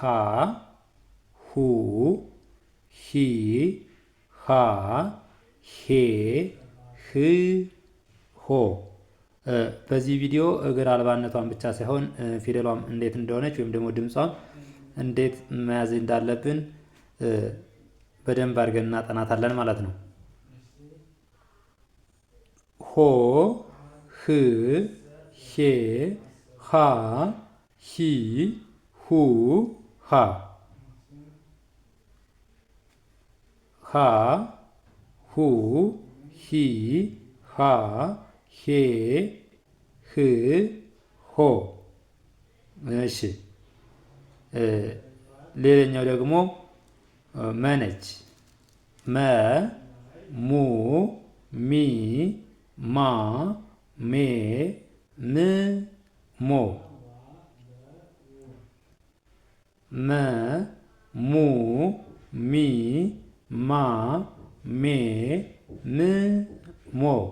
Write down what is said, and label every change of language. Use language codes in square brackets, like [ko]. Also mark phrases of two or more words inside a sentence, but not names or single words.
[am] ሁ፣ ሂ፣ ሃ፣ ሄ፣ ህ፣ ሆ። በዚህ ቪዲዮ እግር አልባነቷን ብቻ ሳይሆን ፊደሏም እንዴት እንደሆነች ወይም ደግሞ ድምጿም እንዴት መያዝ እንዳለብን በደንብ አድርገን እናጠናታለን ማለት ነው። ሆ፣ ህ፣ ሄ፣ ሃ፣ ሂ፣ ሁ፣ ሃ። ሃ፣ ሁ፣ ሂ፣ ሃ፣ ሄ፣ ህ፣ ሆ። እሺ ሌላኛው ደግሞ መነች። መ፣ ሙ፣ ሚ፣ ማ፣ ሜ፣ ም፣ ሞ። መ፣ ሙ፣ ሚ፣ ማ፣ ሜ፣ ም፣ ሞ.